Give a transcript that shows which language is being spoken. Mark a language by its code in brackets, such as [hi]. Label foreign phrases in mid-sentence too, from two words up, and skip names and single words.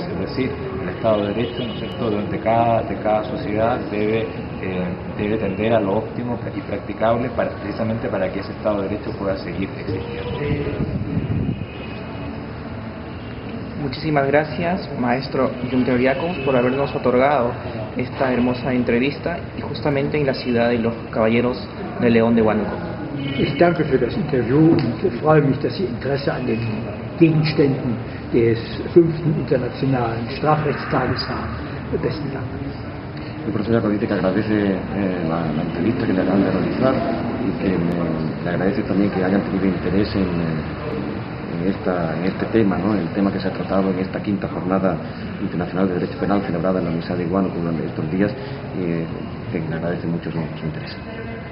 [es] Es decir, el Estado de Derecho, ¿no es cierto?, de cada sociedad debe tender a lo óptimo y practicable precisamente para que ese Estado de Derecho pueda seguir existiendo. Muchísimas gracias, maestro Günther Jacobs, por habernos otorgado esta hermosa entrevista y justamente en la ciudad de los Caballeros de León de Huánuco. [de] Ich danke für das Interview und freue mich, dass Sie Interesse an den Gegenständen des 5. Internationalen Strafrechtstages haben. Besten Dank. [es] El profesor Jacobs dice que agradece la entrevista que le acaban de realizar y que le agradece también que hayan tenido interés en este tema, ¿no?, el tema que se ha tratado en esta 5ª Jornada Internacional de Derecho Penal celebrada en la Universidad de Huánuco durante estos días, y que le agradece mucho su interés.